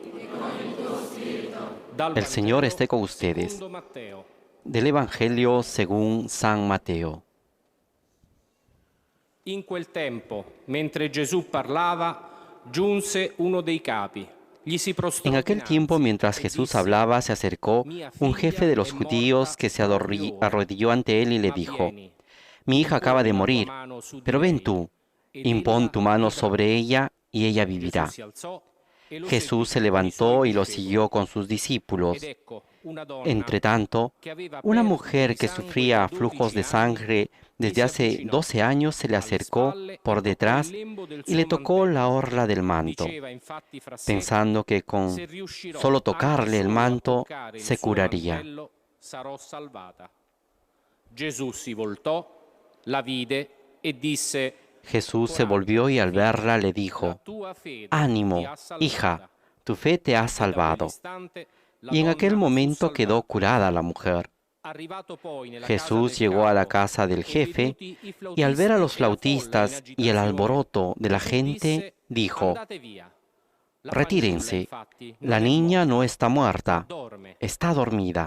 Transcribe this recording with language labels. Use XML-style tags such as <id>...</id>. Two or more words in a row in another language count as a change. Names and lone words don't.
<es>El Señor esté con ustedes. Del Evangelio según San Mateo.</es> <it>In quel tempo, mentre Gesù parlava, giunse uno dei capi. Gli si prostrò</it> <es>En aquel tiempo, mientras Jesús hablaba, se acercó un jefe de los judíos que se arrodilló ante él y le dijo: Mi hija acaba de morir, pero ven tú, impón tu mano sobre ella y ella vivirá. Jesús se levantó y lo siguió con sus discípulos. Entretanto, una mujer que sufría flujos de sangre desde hace 12 años se le acercó por detrás y le tocó la orla del manto, pensando que con solo tocarle el manto se curaría.</es> <it>Gesù si voltò, la vide e disse:</it> <es>Jesús se volvió y al verla le dijo: Ánimo, hija, tu fe te ha salvado. Y en aquel momento quedó curada la mujer. Jesús llegó a la casa del jefe y al ver a los flautistas y el alboroto de la gente, dijo: Retírense, la niña no está muerta, está dormida.</es>